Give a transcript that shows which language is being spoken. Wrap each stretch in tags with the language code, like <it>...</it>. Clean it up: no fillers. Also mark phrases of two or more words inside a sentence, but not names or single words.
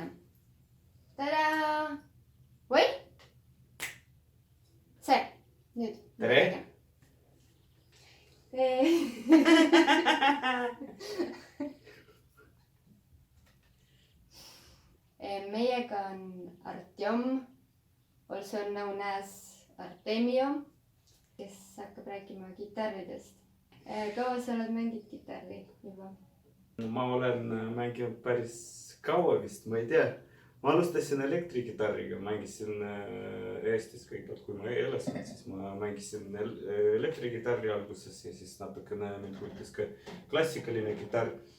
<et>Tada! Või? See, nüüd. Tere! Meiega on Artjom,</et> <en>also known as</en> <et>Artemio, kes hakkab rääkima kitarridest. Kaua sa oled mängid kitarri juba? Ma olen mänginud päris kaua vist, ma ei tea. Ma alustasin elektrikitarriga, mängisin Eestis kõigepealt, kui ma elasin, siis ma mängisin elektrikitarri alguses ja siis natukene mind huvitas ka klassikaline kitarr.</et>